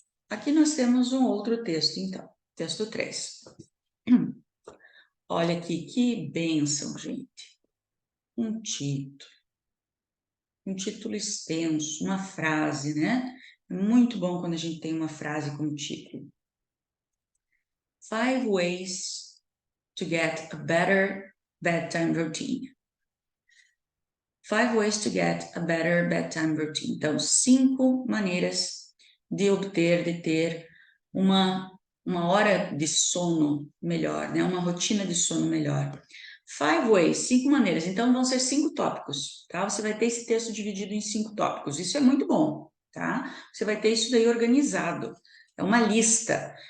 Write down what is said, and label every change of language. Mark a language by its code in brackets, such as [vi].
[pt] Aqui nós temos um outro texto, então. Texto 3. Olha aqui, que bênção, gente. Um título extenso, uma frase, né? É muito bom quando a gente tem uma frase como título. [en] 5 ways to get a better bedtime routine. 5 ways to get a better bedtime routine. [pt] Então, 5 maneiras de obter, de ter uma hora de sono melhor, né? Uma rotina de sono melhor. [en] 5 ways, [pt] 5 maneiras. Então, vão ser 5 tópicos, tá? Você vai ter esse texto dividido em 5 tópicos. Isso é muito bom, tá? Você vai ter isso daí organizado. É uma lista.